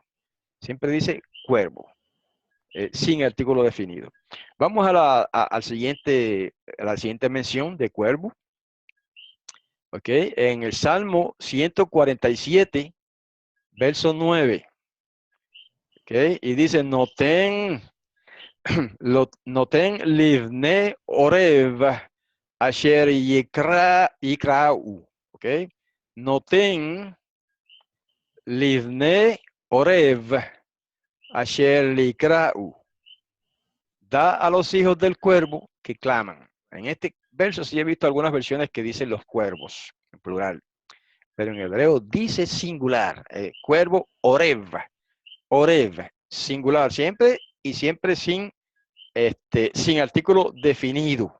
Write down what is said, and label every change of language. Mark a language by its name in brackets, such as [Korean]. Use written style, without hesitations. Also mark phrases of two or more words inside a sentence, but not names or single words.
[Spanish] Siempre dice cuervo, sin artículo definido. Vamos a la siguiente mención de cuervo. ¿Ok? En el Salmo 147, verso 9. ¿Ok? Y dice, [Hebrew] נותן לבני ערב אשר יקראו. ¿Ok? נותן לבני ערב אשר יקראו. [Spanish] Da a los hijos del cuervo que claman. En este verso sí he visto algunas versiones que dicen los cuervos, en plural. Pero en hebreo dice singular, cuervo orev. Orev, singular, siempre y siempre sin artículo definido.